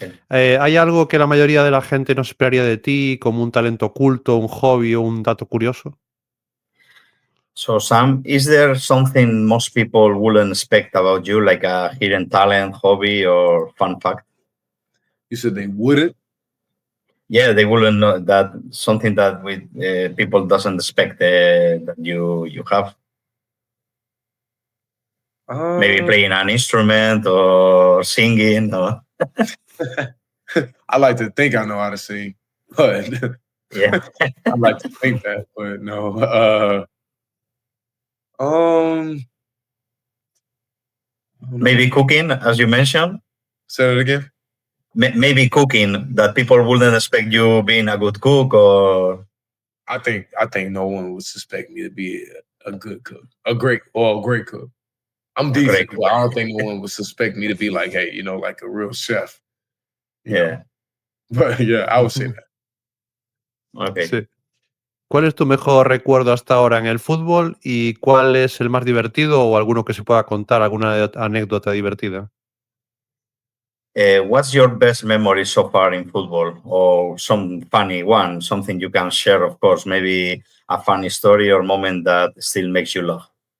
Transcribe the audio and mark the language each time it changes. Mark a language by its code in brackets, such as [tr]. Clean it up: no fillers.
[es] ¿Hay algo que la mayoría de la gente no esperaría de ti, como un talento oculto, un hobby o un dato curioso? [en] So, Sam, is there something most people wouldn't expect about you, like a hidden talent, hobby, or fun fact? You said they wouldn't? Yeah, they wouldn't know that something that people doesn't expect that you have. Maybe playing an instrument or singing. Or I like to think I know how to sing, but yeah, I like to think that, but no. I don't know. Maybe cooking, as you mentioned. Say it again. Maybe cooking, that people wouldn't expect you being a good cook, or I think no one would suspect me to be a good cook, a great cook. I'm decent, great but I don't think no one would suspect me to be like, hey, like a real chef. you know. But yeah, I would say that. Okay. [es] Sí. ¿Cuál es tu mejor recuerdo hasta ahora en el fútbol y cuál es el más divertido o alguno que se pueda contar, alguna anécdota divertida? [en] What's your best memory so far in football, or some funny one, something you can share, of course, maybe a funny story or moment that still makes you laugh?